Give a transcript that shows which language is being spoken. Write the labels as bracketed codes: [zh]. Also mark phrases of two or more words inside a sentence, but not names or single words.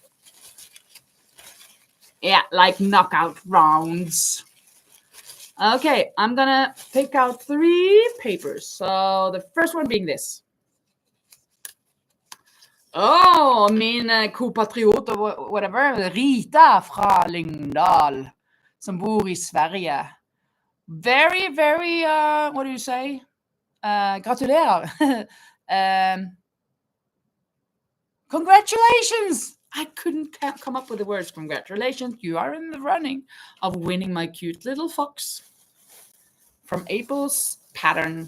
[en] Yeah, like knockout rounds. Okay, I'm gonna pick out 3 papers. So the first one being this. [no] Oh, min kopatriot [en] or whatever, [no] Rita fra Lyngdal, som bor i Sverige. [en] Very, very, what do you say? [no] Gratulerer. [en] Congratulations! [no] I couldn't come up with the words. Congratulations, you are in the running of winning my cute little fox from April's pattern.